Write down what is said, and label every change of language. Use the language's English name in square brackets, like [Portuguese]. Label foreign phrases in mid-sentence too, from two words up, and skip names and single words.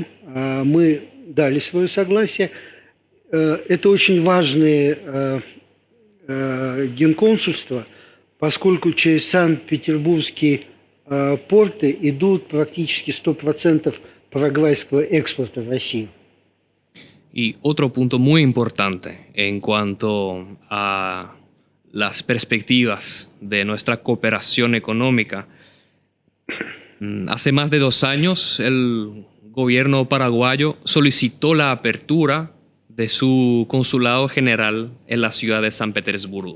[Russian] Мы дали свое согласие. Это очень важные генконсульства, поскольку через Санкт-Петербургские порты идут практически 100% парагвайского экспорта в Россию. [Spanish] Y otro punto muy importante en cuanto a las perspectivas de nuestra cooperación económica. Hace más de 2 años, el gobierno paraguayo solicitó la apertura de su consulado general en la ciudad de San Petersburgo.